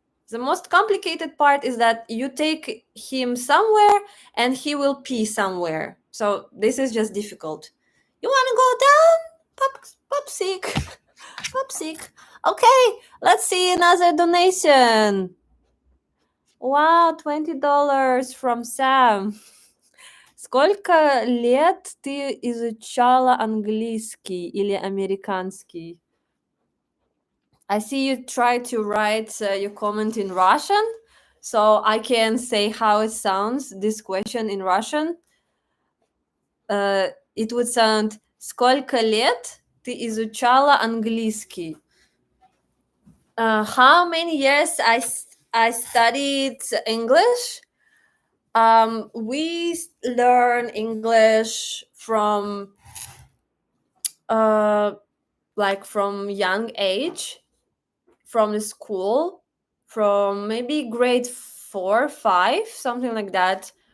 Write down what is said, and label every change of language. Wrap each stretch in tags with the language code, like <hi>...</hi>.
<en>The most complicated part is that you take him somewhere and he will pee somewhere. So this is just difficult. You want to go down? Popsick. Popsick. Okay, let's see another donation. Wow, $20 from Sam.</en> <ru>Сколько лет ты изучала английский или американский?</ru> <en>I see you try to write your comment in Russian, so I can say how it sounds, this question in Russian. It would sound</en> <ru>«Сколько лет ты изучала английский?»</ru> <en>How many years I studied English? We learn English from from young age, from the school, from maybe grade 4, 5, something like that.</en>